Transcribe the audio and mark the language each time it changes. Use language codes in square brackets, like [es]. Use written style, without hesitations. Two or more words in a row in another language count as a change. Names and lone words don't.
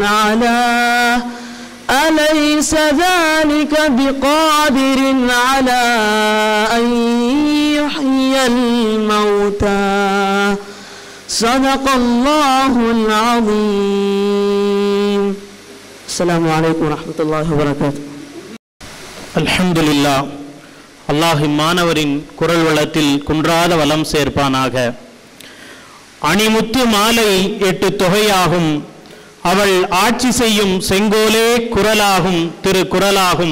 [ar] على أن يحيي الموتى صدق الله العظيم. السلام عليكم ورحمة الله وبركاته. [ta] அல்ஹம்துலில்லாஹ். அல்லாஹ் மாணவரின் குரல் வளத்தில் குன்றாத வளம் சேர்ப்பானாக. அணிமுத்து மாலை 8 தொகையாகும் அவள் ஆட்சி செய்யும் செங்கோலே குரலாகும் திருக்குறளாகும்.